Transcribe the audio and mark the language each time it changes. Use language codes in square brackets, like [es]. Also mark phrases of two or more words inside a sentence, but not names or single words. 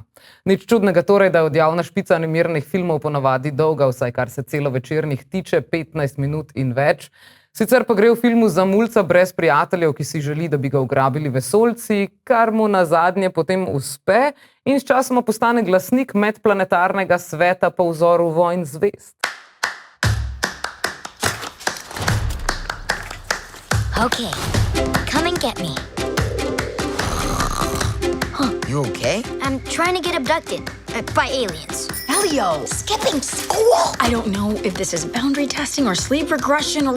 [sl] Nič čudnega torej, da je odjavna špica animiranih filmov ponavadi dolga, vsaj kar se celovečernih tiče, 15 minut in več. Sicer pa gre v filmu za mulca brez prijateljev, ki si želi, da bi ga ugrabili vesoljci, kar mu nazadnje potem uspe in sčasoma postane glasnik medplanetarnega sveta po vzoru Vojn zvezd. [en] Okay, come and get me. You okay? I'm trying to get abducted by aliens. Elio! Skipping school! I don't know if this is boundary testing or sleep regression or...